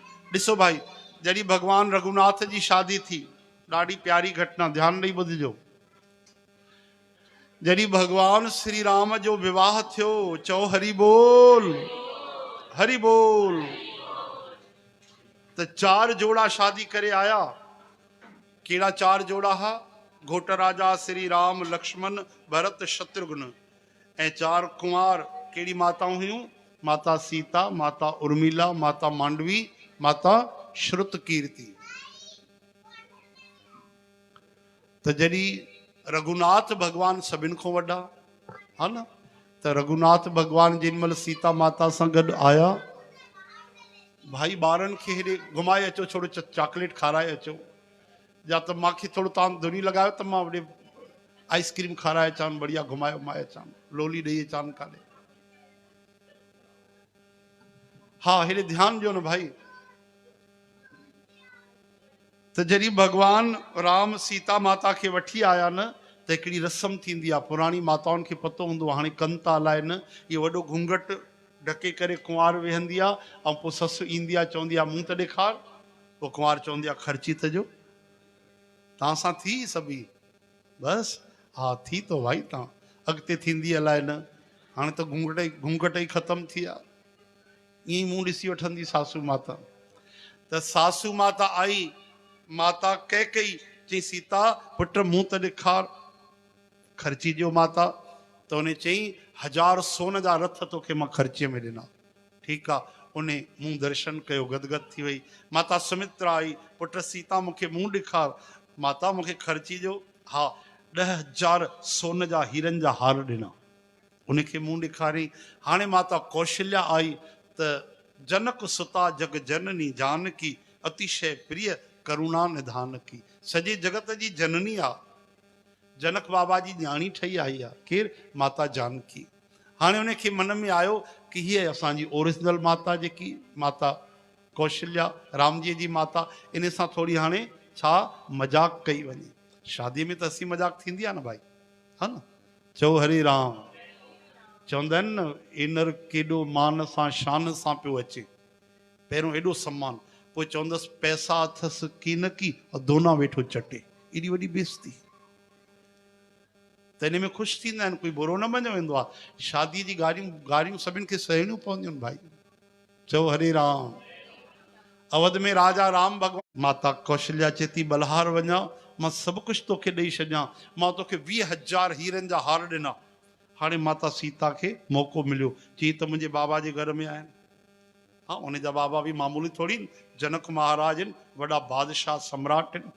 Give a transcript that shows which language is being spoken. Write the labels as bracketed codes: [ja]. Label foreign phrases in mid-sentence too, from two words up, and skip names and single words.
[sd] ॾिसो भाई, जॾहिं भगवान रघुनाथ जी शादी थी, ॾाढी प्यारी घटना, ध्यान ॾेई ॿुधिजो। जॾहिं भगवान श्री राम जो विवाह थियो, चओ हरि बोल, हरि बोल। त 4 जोड़ा शादी करे आया। कहिड़ा 4 जोड़ा हा? घोट राजा श्री राम, लक्ष्मण, भरत, शत्रुघ्न। ऐं 4 कुंवार कहिड़ी माताऊं हुयूं? माता सीता, माता उर्मिला, माता मांडवी, माता श्रुतकीर्ति। त जॾहिं रघुनाथ भगवान सभिनि खां वॾा, हा न, त रघुनाथ भगवान जेॾीमहिल सीता माता सां गॾु आया, भाई ॿारनि खे हेॾे घुमाए अचो, थोरो चॉकलेट खाराए अचो, या त मूंखे थोरो तव्हां धुनी लॻायो त मां होॾे आइस्क्रीम खाराए अचां, बढ़िया घुमाए घुमाए अचां, लोली ॾेई अचां काॾे। हा, हेॾे ध्यानु ॾियो न भाई। त जॾहिं भगवान राम सीता माता खे वठी आया न, त हिकिड़ी रस्म थींदी आहे, पुराणी माताउनि खे पतो हूंदो, हाणे कनि था अलाए न, इहो वॾो घूंघट ढके करे कुंवार वेहंदी आहे, ऐं पोइ ससु ईंदी आहे, चवंदी आहे मुंहुं त ॾेखार। पोइ कुंवार चवंदी आहे ख़र्ची त जो, तव्हां सां थी सभी? बसि हा थी थो भाई, तव्हां अॻिते थींदी अलाए न, हाणे त घूंघट ई ख़तमु थी आहे। ईअं ई मुंहुं ॾिसी वठंदी सासू माता। त सासू माता आई, माता कैकई चई सीता पुट मुंहुं त ॾेखार, ख़र्ची ॾियो माता। त उन चई 1000 सोन जा रथ तोखे मां ख़र्चीअ में ॾिना। ठीकु आहे, उन मुंहुं दर्शन कयो, गदगद थी वई। माता सुमित्रा आई, पुट सीता मूंखे मुंहुं ॾेखार। माता मूंखे ख़र्ची ॾियो। हा, 10,000 सोन जा हीरनि जा हार ॾिना, उनखे मुंहुं ॾेखारियईं। हाणे माता कौशल्या आई, त [awa] जनक सुता जग जननी जानकी, अतिशय प्रिय करुणा निधान की। [sd] सॼे जगत जी जननी आहे, जनक बाबा जी न्याणी ठही आई आहे, केरु? माता जानकी। हाणे उनखे मन में आयो कि हीअ असांजी ओरिजिनल माता, जेकी माता कौशल्या राम जी माता, इन सां थोरी हाणे छा मजाक कई वञे। शादीअ में त हसी मजाक थींदी आहे न भाई, हा न, चओ हरे राम। चवंदा आहिनि न, इनर केॾो मान सां शान सां पियो अचे। पहिरियों एॾो सम्मान, पोइ चवंदसि पैसा अथसि की न की, दोना वेठो चटे, एॾी वॾी बेइज़ती। त इन में ख़ुशि थींदा आहिनि, कोई बुरो न मञियो वेंदो आहे। शादीअ जी गारियूं सभिनि खे सहणियूं पवंदियूं आहिनि भाई। चओ हरे राम। अवध में राजा राम भगवान, माता कौशल्या चए थी बलहार वञा, मां सभु कुझु तोखे ॾेई छॾियां, मां तोखे 20,000 हीरनि जा हार ॾिना। हाणे माता सीता खे मौक़ो मिलियो, चई त मुंहिंजे बाबा जे घर में आहिनि। हाँ, उनजा बाबा भी मामूली थोड़ी, जनक महाराज आहिनि, वॾा बादशाह सम्राट आहिनि।